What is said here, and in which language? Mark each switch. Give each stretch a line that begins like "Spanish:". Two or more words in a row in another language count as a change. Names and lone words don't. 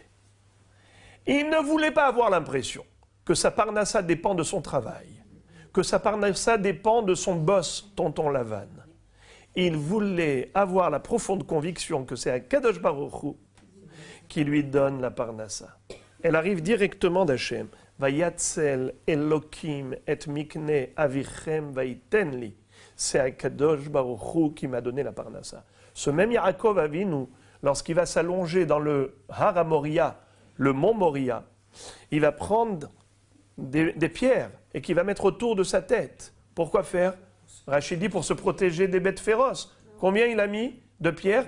French: Il ne voulait pas avoir l'impression que sa parnassa dépend de son travail, que sa parnassa dépend de son boss, tonton Lavan. Il voulait avoir la profonde conviction que c'est
Hebrew: הקדוש ברוך הוא
French: qui lui donne la parnassa. Elle arrive directement d'Hachem.
Hebrew: ויצל אלהים את מקנה אביכם ויתן לי.
French: C'est
Hebrew: הקדוש ברוך הוא
French: qui m'a donné la parnassa. Ce même Yaakov Avinu, lorsqu'il va s'allonger dans le Har Moria, le mont Moria, il va prendre des pierres et qu'il va mettre autour de sa tête. Pourquoi faire? Rachid dit pour se protéger des bêtes féroces. Combien il a mis de pierres?